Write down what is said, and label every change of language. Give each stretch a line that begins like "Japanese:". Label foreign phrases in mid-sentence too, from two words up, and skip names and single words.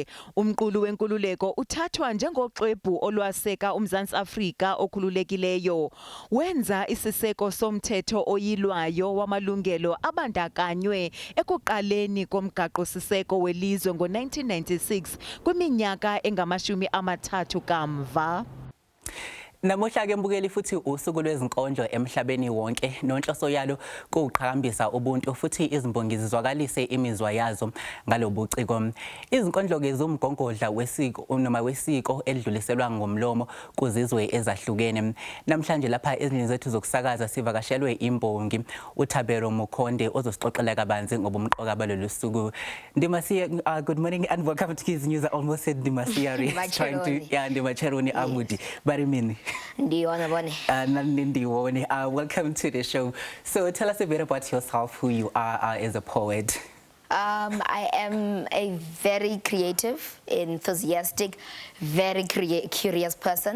Xhosa: Umqulu wenkululeko uthathwa njengoxwebhu olwaseka uMzantsi Afrika okhululekileyo. Wenza isiseko somthetho oyilwayo wamalungelo abandakanywe ekuqaleni komgaqo-siseko welizwe ngo-1996 kwiminyaka engama-30 kamva.
Zulu: Namuhla ke mbukeli futhi usuku lwezinkondlo emhlabeni wonke nonhloso yalo kuqhakambisa ubuntu futhi izimbongi zizwakalise imizwa yazo ngalobuciko. Izinkondlo ke zumgongodla wesiko noma wesiko edluliselwa ngomlomo kuzizwe ezahlukene. Namhlanje lapha ezindlini zethu zokusakaza sivakashelwe imbongi uThabelo Mukhonde ozosixoxela kabanzi ngobumqoka balolu suku.
English: Ndimasiya, good morning and welcome to Kids News. I almost said Ndimasiya. Trying to Ndimacheroni Amudi. Barimini. Welcome to the show. So tell us a bit about yourself, who you are as a poet. I am a very creative, enthusiastic, very curious person.